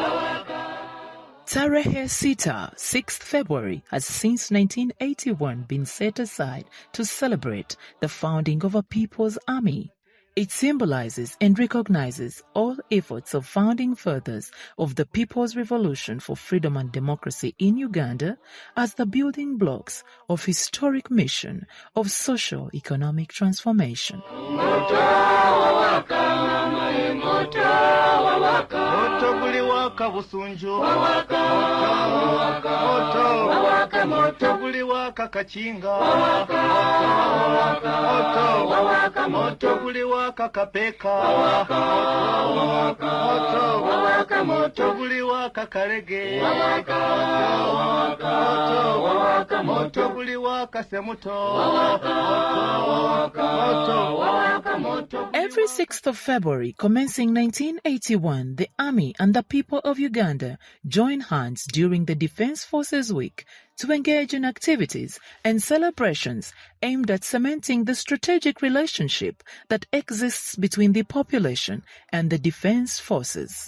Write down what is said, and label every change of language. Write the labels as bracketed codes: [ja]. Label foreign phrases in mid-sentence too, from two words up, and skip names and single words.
[sw] Tarehe Sita, [en] 6th February, has since 1981 been set aside to celebrate the founding of a people's army. It symbolizes and recognizes all efforts of founding fathers of the People's Revolution for Freedom and Democracy in Uganda as the building blocks of historic mission of socio-economic transformation. [lg] Moto guliwaka busunju. Moto guliwaka kachinga. Moto guliwaka kapeka. Moto guliwaka karege. Moto guliwaka semuto. [en] Every 6th of February, commencing 1981, the Army and the people of Uganda join hands during the Defense Forces Week to engage in activities and celebrations aimed at cementing the strategic relationship that exists between the population and the defense forces.